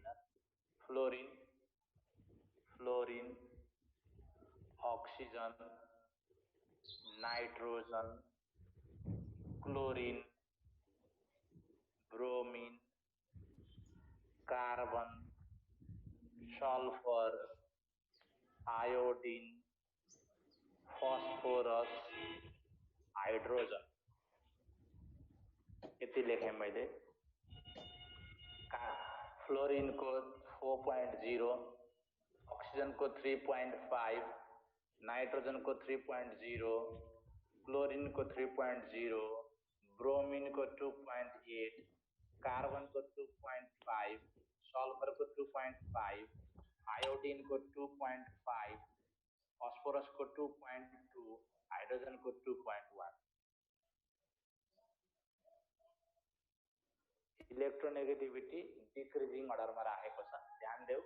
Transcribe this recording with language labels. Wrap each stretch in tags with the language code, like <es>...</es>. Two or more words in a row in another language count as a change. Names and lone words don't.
<ne>फ्लोरिन, फ्लोरिन, ऑक्सीजन, नाइट्रोजन, क्लोरिन, ब्रोमीन, कार्बन, सल्फर, आयोडीन, फस्फोरस, हाइड्रोजन, यति लेखेँ मैले। फ्लोरिन को 4.0, ऑक्सीजन को 3.5, नाइट्रोजन को 3.0, क्लोरीन को 3.0, ब्रोमीन को 2.8, कार्बन को 2.5, सल्फर को 2.5, आयोडीन को 2.5, फॉस्फोरस को 2.2, हाइड्रोजन को 2.1।</ne> <en>electronegativity decreasing order</en> <ne>राखेको छ, ध्यान देऊ।</ne>